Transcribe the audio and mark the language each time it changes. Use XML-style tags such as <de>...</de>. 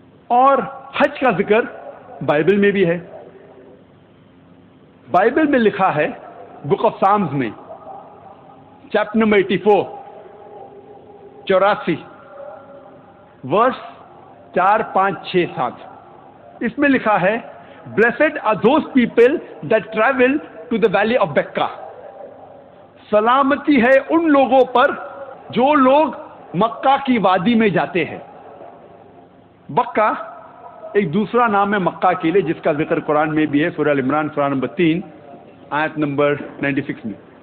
<ur>اور حج کا ذکر بائبل میں بھی ہے. بائبل میں لکھا ہے بک آف سامز میں چیپٹر نمبر 84 84 ورس 4 5 6 7. اس میں لکھا ہے</ur> <en>Blessed are those people that travel to the valley of Becca.</en> <ur>سلامتی ہے ان لوگوں پر جو لوگ مکہ کی وادی میں جاتے ہیں. بکہ ایک دوسرا نام ہے مکہ کے لیے جس کا ذکر قرآن میں بھی ہے، سورہ ال عمران سورہ نمبر 3 آیت نمبر 96 میں.</ur>